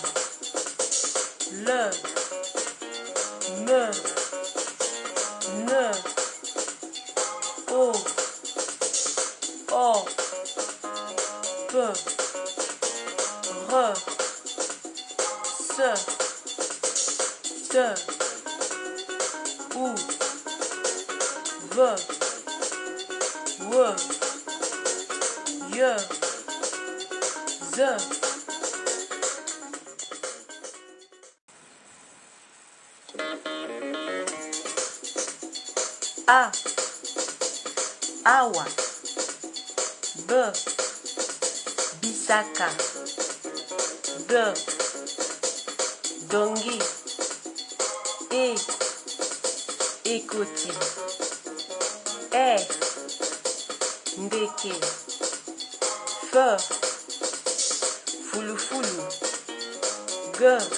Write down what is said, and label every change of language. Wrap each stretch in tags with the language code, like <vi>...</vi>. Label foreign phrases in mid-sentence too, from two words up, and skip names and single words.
<ln>L, M, N, O, P, R, S, T, U, V, W, Y, Z. A, Awa, B, Bisaka, D, Dongi, E, Ekoti, E, Ndeke, F, Fulufulu, G,</ln>